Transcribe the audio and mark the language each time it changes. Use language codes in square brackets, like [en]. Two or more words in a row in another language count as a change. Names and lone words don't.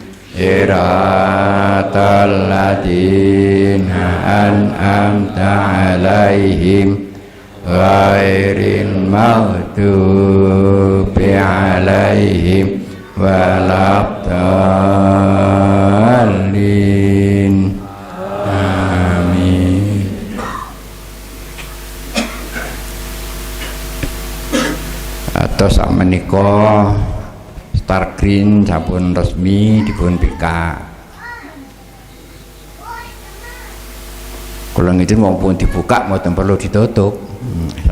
[ar] صراط الذين أنعمت عليهم غير المغضوب عليهم ولا الضالين. [jv] Amin. Atos sakmenika Star Green sampun resmi dipun bika. Kula ngidin [id] maupun dibuka [jv] mboten [id] perlu ditutup.